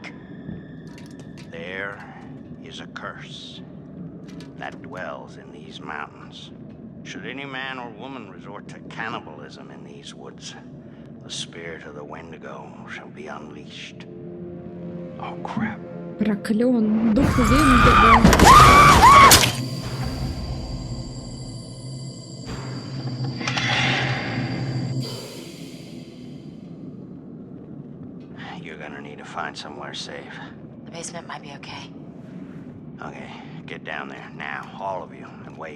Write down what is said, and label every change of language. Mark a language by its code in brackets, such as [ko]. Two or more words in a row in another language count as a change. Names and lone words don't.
[en] There is a curse that dwells in these mountains. Should any man or woman resort to cannibalism in these woods, the spirit of the Wendigo shall be unleashed. Oh, crap. [ru] Проклен. Дух Вендиго. [en] You're gonna need to find somewhere safe. The basement might be okay. Okay, get down there now, all of you, and wait.